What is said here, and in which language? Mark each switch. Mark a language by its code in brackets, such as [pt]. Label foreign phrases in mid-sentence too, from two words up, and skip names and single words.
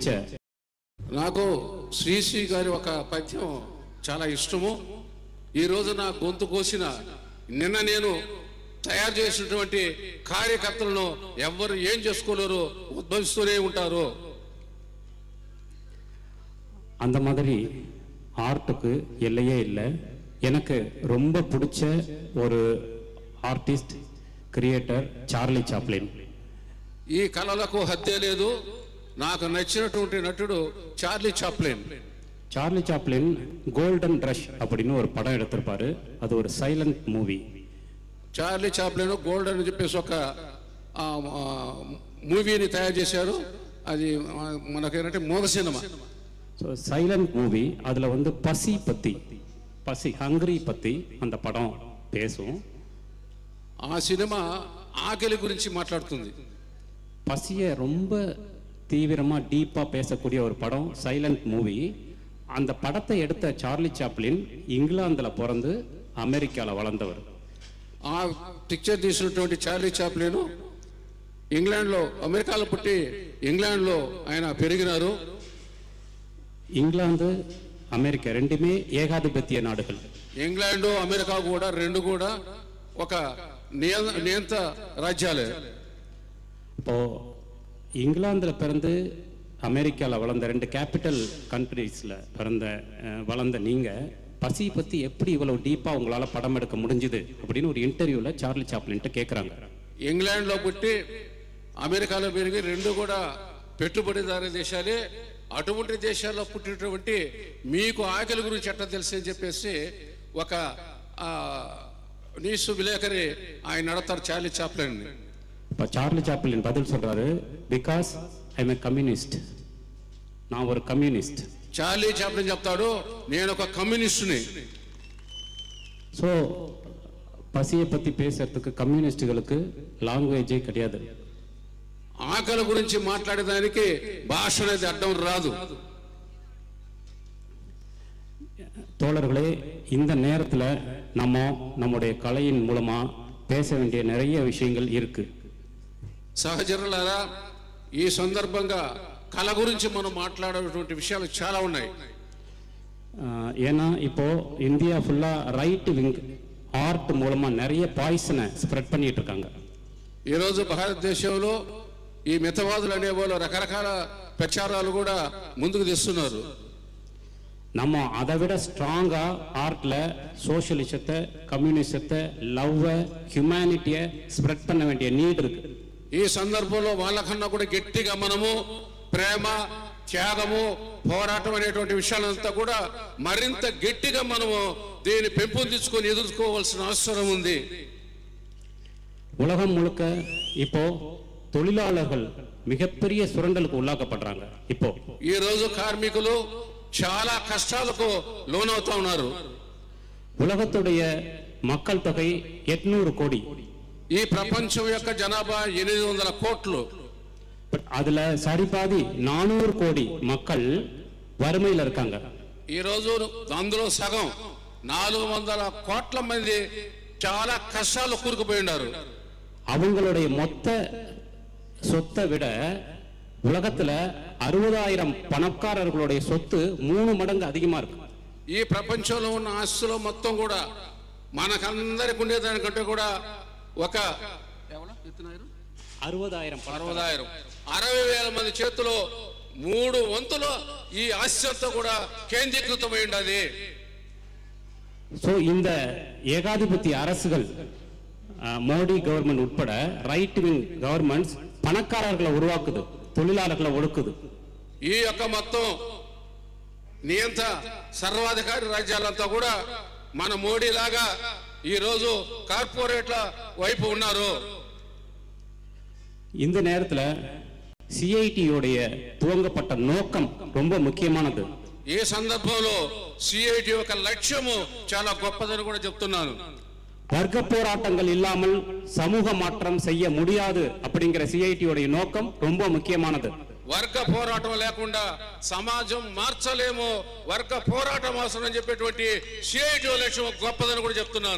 [te] నాకు శ్రీ గారి ఒక పద్యం చాలా ఇష్టము. ఈరోజు నా గొంతు కోసిన నిన్న నేను తయారు చేసినటువంటి కార్యకర్తలను ఎవరు ఏం చేసుకోలేరు, ఉద్భవిస్తూనే ఉంటారు. [ta] அந்த மாதிரி ஆர்ட்டுக்கு எல்லையே இல்லை. எனக்கு ரொம்ப பிடிச்ச ஒரு [en] artist, creator [ta] చార్లీ చాప్లిన్. [te] ఈ కళలకు హద్దే లేదు. నాకు నచ్చినటువంటి నటుడు చార్లీ చాప్లిన్. [ta] చార్లీ చాప్లిన్ கோல்டன் ரஷ் அப்படின்னு ஒரு படம் எடுத்திருப்பாரு. அது ஒரு [en] silent movie. [te] చార్లీ చాప్లిన్ గోల్డెన్ అని చెప్పేసి ఒక మూవీని తయారు చేశారు. అది మనకేంటంటే మూగ సినిమా. [en] so silent movie. [ta] அதில் வந்து பசி ஹங்கரி பற்றி அந்த படம் பேசும். [te] ఆ సినిమా ఆకలి గురించి మాట్లాడుతుంది. [ta] பசியை ரொம்ப தீவிரமாக டீப்பாக பேசக்கூடிய ஒரு படம் [en] silent movie. [ta] அந்த படத்தை எடுத்த చార్లీ చాప్లిన్ ఇంగ్లాండ్లో பிறந்து అమెరికాలో வளர்ந்தவர். [te] ఆ పిక్చర్ తీసినటువంటి చార్లీ చాప్లిన్ ఇంగ్లాండ్లో, అమెరికాలో పుట్టి ఇంగ్లాండ్లో ఆయన పెరిగినారు. [ta] ఇంగ్లాండ్ అమెరికా రెండుமே ஏகாதிபத்திய நாடுகள். [te] ఇంగ్లాండ్ అమెరికా కూడా రెండు కూడా ఒక నియంత రాజ్యాలే. [ta] இப்போ இங்கிலாந்தில் பிறந்து அமெரிக்காவில் வளர்ந்த, ரெண்டு [en] capital countries [ta] வளர்ந்த நீங்கள் பசி பற்றி எப்படி இவ்வளோ டீப்பாக உங்களால் படம் எடுக்க முடிஞ்சுது அப்படின்னு ஒரு இன்டர்வியூவில் చార్లీ చాప్లిன்ட்டு கேட்குறாங்க. [te] ఇంగ్లాండ్లో పుట్టి అమెరికాలో పెరిగి రెండు కూడా పెట్టుబడిదారు దేశాలే. అటువంటి దేశాల్లో పుట్టినటువంటి మీకు ఆకలి గురించి ఎట్లా తెలుసు అని చెప్పేసి ఒక న్యూస్ విలేకరి ఆయన నడతారు చార్లీ చాప్లిన్. [ta] இப்போ చార్లీ చాప్లిన్ பதில் சொல்கிறாரு, [en] because I am a communist, [ta] நான் ஒரு கம்யூனிஸ்ட். [te] చార్లీ చాప్లిన్ చెప్తాడు, నేను ఒక కమ్యూనిస్టుని. [ta] ஸோ பசியை பற்றி பேசுறதுக்கு கம்யூனிஸ்டுகளுக்கு లాంగ్వేజే கிடையாது. [te] ఆకలి గురించి మాట్లాడేదానికి భాష అనేది అడ్డం రాదు. [ta] தோழர்களே, இந்த நேரத்தில் நம்முடைய கலையின் மூலமாக பேச வேண்டிய நிறைய விஷயங்கள் இருக்கு. [te] సహచరులారా, ఈ సందర్భంగా కళ గురించి మనం మాట్లాడేటువంటి విషయాలు చాలా ఉన్నాయి. [ta] ஏன்னா இப்போ இந்தியா ஃபுல்லாக [en] right wing [ta] ఆర్ట్ మూలமாக நிறைய பாய்சனை ஸ்ப்ரெட் பண்ணிட்டு இருக்காங்க. [te] ఈరోజు భారతదేశంలో ఈ మితవాదులు అనేవాళ్ళు రకరకాల ప్రచారాలు కూడా ముందుకు తెస్తున్నారు. [ta] நம்ம அதை விட ஸ்ட்ராங்கா ஆர்ட்ல சோஷியலிசத்தை, கம்யூனிசத்தை, லவ்வை, ஹியூமனிட்டியை ஸ்ப்ரெட் பண்ண வேண்டிய நீட் இருக்கு. [te] ఈ సందర్భంలో వాళ్ళకన్నా కూడా గట్టిగా మనము ప్రేమ, త్యాగము, పోరాటం అనేటువంటి విషయాలంతా కూడా మరింత గట్టిగా మనము దీన్ని పెంపొందించుకొని ఎదుర్కోవాల్సిన అవసరం ఉంది. [ta] உலகம் முழுக்க இப்போ தொழிலாளர்கள் மிகப்பெரிய சுரண்டலுக்கு உள்ளாக்கப்படுறாங்க. இப்போ [te] ఈ రోజు కార్మికులు చాలా కష్టాలకు లోనవుతా ఉన్నారు. [ta] உலகத்துடைய மக்கள் தொகை 800 கோடி. [te] ఈ ప్రపంచం యొక్క జనాభా 800 కోట్లు. [ta] அதுல சரிபாதி 400 கோடி மக்கள் வறுமையில இருக்காங்க. [te] ఈ రోజు అందులో సగం 400 కోట్ల మంది చాలా కష్టాలు కూరుకుపోయి ఉన్నారు. [ta] அவங்களுடைய மொத்த சொத்தை விட உலகத்துல 60,000 பணக்காரர்களுடைய சொத்து 3 மடங்கு அதிகமா இருக்கு. [te] ఈ ప్రపంచంలో ఉన్న ఆస్తులు మొత్తం కూడా మనకందరికి ఉండేదానికంటే కూడా ఒక 60,000 మంది చేతిలో 3 వంతులు ఈ ఆస్తి అంతా కూడా కేంద్రీకృతమై ఉండదు. [ta] சோ இந்த ஏகாதிபத்திய அரசுகள், மோடி கவர்மெண்ட் உட்பட [en] right wing governments [ta] பணக்காரர்களை உருவாக்குது, தொழிலாளர்களை ஒடுக்குது. [te] ఈ యొక్క మొత్తం నియంత సర్వాధికారి రాజ్యాలంతా కూడా మన మోడీ లాగా ఈ రోజు కార్పొరేట్ల వైపు ఉన్నారు. [ta] இந்த நேரத்துல சிஐடியோடைய துவங்கப்பட்ட நோக்கம் ரொம்ப முக்கியமானது. [te] ఈ సందర్భంలో సిఐటి యొక్క లక్ష్యము చాలా గొప్పదని కూడా చెప్తున్నాను. [ta] வர்க்க போராட்டங்கள் இல்லாமல் சமூக மாற்றம் செய்ய முடியாது அப்படிங்கிற சிஐடியோடைய நோக்கம் ரொம்ப முக்கியமானது. [te] వర్గ పోరాటం లేకుండా సమాజం మార్చలేము, వర్గ పోరాటం అవసరం చెప్పేటువంటి సిఐటి లక్ష్యం గొప్పదని కూడా చెప్తున్నాను.